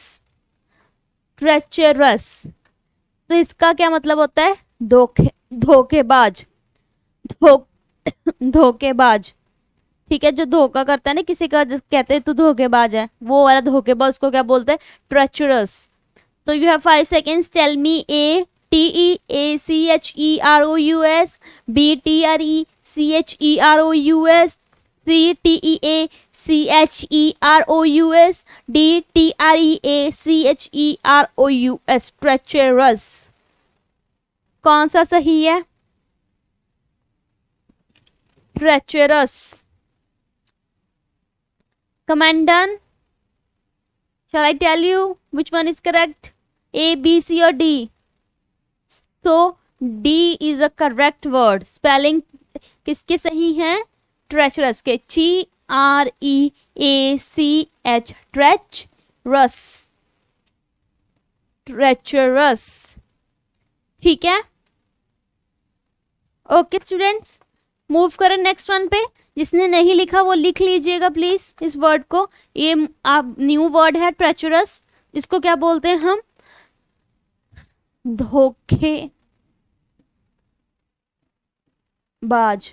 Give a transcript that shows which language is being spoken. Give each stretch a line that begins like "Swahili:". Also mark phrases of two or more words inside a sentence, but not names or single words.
Hindi: ट्रेचरस, तो इसका क्या मतलब होता है? धोखेबाज। धोखेबाज। ठीक है, जो धोखा करता है ना किसी का, कहते हैं तू धोखेबाज है, वो वाला धोखेबाज उसको क्या बोलते हैं?
English: ट्रेचरस। तो you have 5 seconds, tell me ATEACHEROUS, BTRECHEROUS, CTEACHEROUS, DTREACHEROUS।
Hindi: ट्रेचरस कौन सा सही है? ट्रेचरस।
English: Comment done? Shall I tell you which one is correct? A, B, C or D? So D is a correct word.
Hindi: Spelling किसके सही हैं? Treacherous के,
English: TREACH, treacherous, treacherous।
Hindi: ठीक है,
English: okay students,
Hindi: मूव करें
English: next one
Hindi: पे। जिसने नहीं लिखा वो लिख लीजिएगा प्लीज इस वर्ड को। ये आप
English: new word
Hindi: है ट्रेचरस। इसको क्या बोलते हैं हम? धोखेबाज।